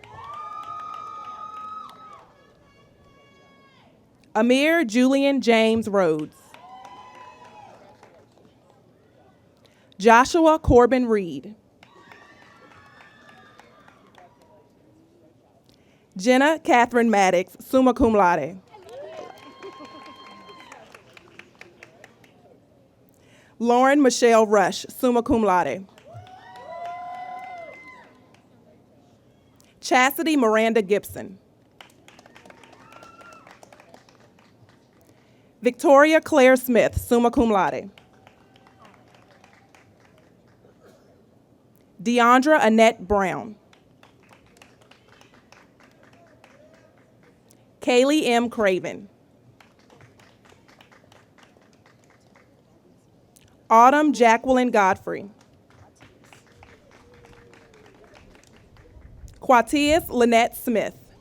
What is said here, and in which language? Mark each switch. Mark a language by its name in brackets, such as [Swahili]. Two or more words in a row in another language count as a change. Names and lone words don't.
[English] Amir Julian James Rhodes. Joshua Corbin Reed. Jenna Catherine Maddox, [Latin] summa cum laude. [English] Lauren Michelle Rush, [Latin] summa cum laude. [English] Chastity Miranda Gibson. Victoria Claire Smith, [Latin] summa cum laude. [English] Deandra Annette Brown. Kaylee M. Craven. Autumn Jacqueline Godfrey. Quatias Lynette Smith.